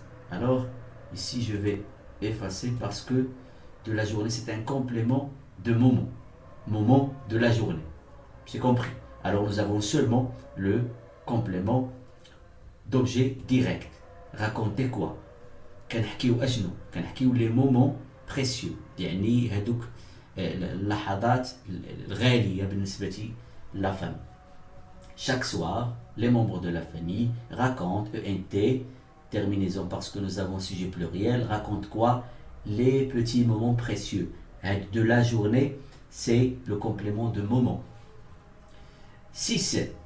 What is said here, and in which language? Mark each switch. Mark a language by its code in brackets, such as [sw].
[fr] Alors, ici, je vais effacer parce que de la journée, c'est un complément de moment. Moment de la journée. C'est compris. Alors, nous avons seulement le complément d'objet direct. Raconter quoi? [ar] كنحكيو أشنو؟ كنحكيو [fr] les moments précieux. [ar] يعني هذوك اللحظات الغالية بالنسبة [fr] la famille. Chaque soir, les membres de la famille racontent ENT, terminaison parce que nous avons sujet pluriel, racontent quoi? Les petits moments précieux. De la journée, c'est le complément de moment. 6.